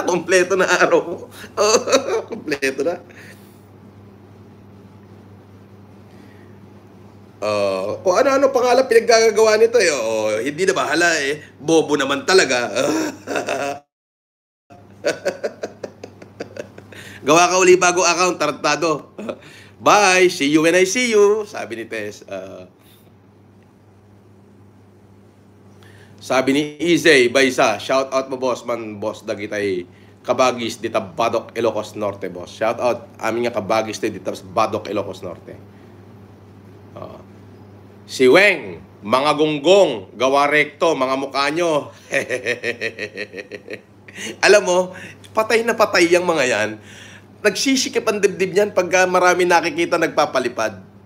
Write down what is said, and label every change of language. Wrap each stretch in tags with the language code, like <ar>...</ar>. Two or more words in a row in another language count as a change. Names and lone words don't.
<tl>Kompleto na araw ko. Kompleto na. Kung ano-ano pangalan pinaggagawa nito eh. Hindi na bahala eh. Bobo naman talaga. Gawa ka uli bago account, tarantado.</tl> <en>Bye, see you when I see you.</en> <tl>Sabi ni Tess. Sabi ni Izay, Baysa,</tl> <en>shout out</en> <tl>mo boss, man boss,</tl> <ilo>dagitay Kabagis, dita Badok, Ilocos Norte, boss.</ilo> <en>Shout out,</en> <ilo>amin nga Kabagis, dita Badok, Ilocos Norte.</ilo> <tl>Si Weng, mga gunggong, gawa rekto, mga mukha nyo. Alam mo, patay na patay yung mga yan. Nagsisikip ang dibdib niyan pagka marami nakikita nagpapalipad.</tl>